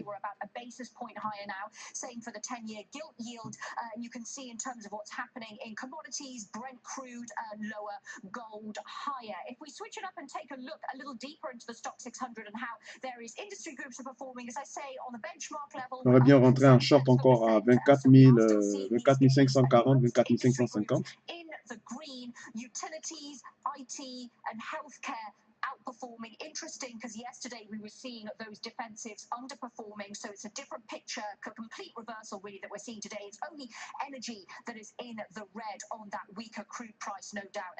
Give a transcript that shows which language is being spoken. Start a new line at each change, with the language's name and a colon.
English: We were about a basis point higher now. Same for the 10-year gilt yield. And you can see in terms of what's happening in commodities, Brent crude lower, gold higher. If we switch it up and take a look a little deeper into the Stock 600 and how various industry groups are performing, as I say, on the benchmark level,
French: On aurait bien rentré en short encore à 24 540, 24 550.
English: in the green, utilities, IT, and healthcare outperforming. Interesting, because yesterday we were seeing those defensives underperforming, so it's a different picture, a complete reversal really that we're seeing today. It's only energy that is in the red on that weaker crude price, no doubt.